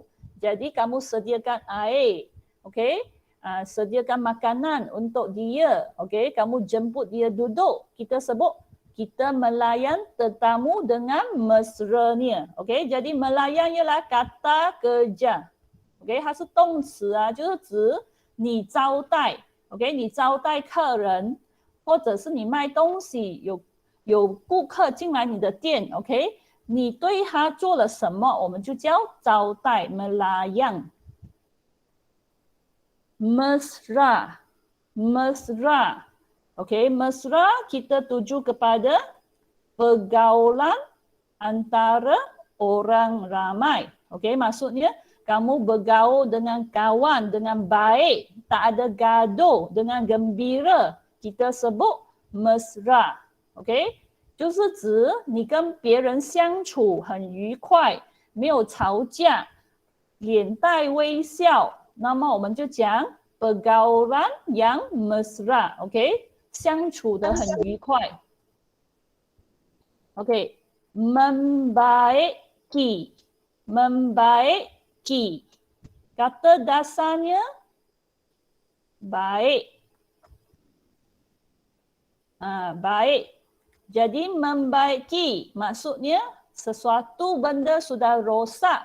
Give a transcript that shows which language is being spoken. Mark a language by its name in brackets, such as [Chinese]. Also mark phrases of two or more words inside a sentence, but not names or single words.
[Malay] Jadi kamu sediakan air. Okey, sediakan makanan untuk dia. Okey, kamu jemput dia duduk. Kita sebut kita melayan tetamu dengan mesranya. Okey, jadi melayan ialah kata kerja. [Chinese] OK， 它是动词啊，就是指你招待 ，OK， 你招待客人，或者是你卖东西，有顾客进来你的店 ，OK， 你对他做了什么，我们就叫招待 [Malay] melayang。mesra, mesra, OK， mesra kita tuju kepada pergaulan antara orang ramai, OK， maksudnya kamu bergaul dengan kawan dengan baik, tak ada gaduh, dengan gembira, kita sebut mesra. [Chinese] OK， 就是指你跟别人相处很愉快，没有吵架，脸带微笑，那么我们就讲 [Malay] pergaulan yang mesra. [Chinese] OK， 相处得很愉快。OK， [Malay] membaiki, membaiki. Kata dasarnya Baik. Baik. Jadi membaiki maksudnya sesuatu benda sudah rosak.